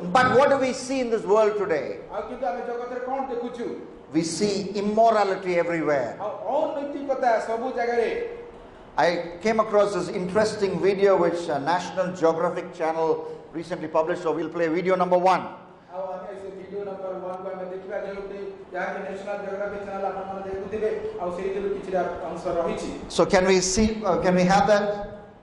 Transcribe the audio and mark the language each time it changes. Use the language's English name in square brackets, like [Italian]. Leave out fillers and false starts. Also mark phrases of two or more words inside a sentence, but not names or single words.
[English] But what do we see in this world today? [Odia] ଆ କିନ୍ତୁ ଆମେ ଜଗତ ରେ କଣ ଦେଖୁଛୁ. [English] We see immorality everywhere. I came across this interesting video which National Geographic Channel recently published, so we'll play video number 1. So can we see, can we have that?